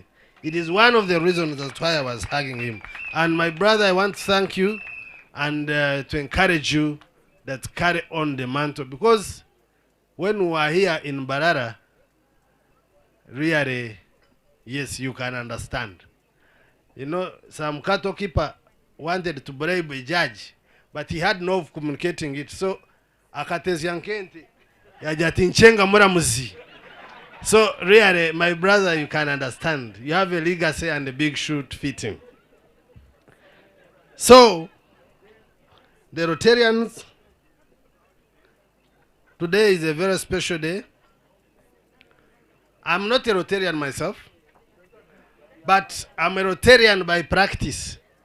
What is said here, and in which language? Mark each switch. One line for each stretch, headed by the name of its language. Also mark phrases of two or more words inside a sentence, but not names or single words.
English: It is one of the reasons that's why I was hugging him. And my brother, I want to thank you and to encourage you that carry on the mantle. Because when we were here in MBARARA, really, yes, you can understand. You know, some cattle keeper wanted to bribe a judge, but he had no way of communicating it. So,
Nyankole: akatezi yankenti, yajatinchenga muramuzi.
English: So, really, my brother, you can understand. You have a legacy and a big shoe to fit him. So, the Rotarians, today is a very special day. I'm not a Rotarian myself, but I'm a Rotarian by practice.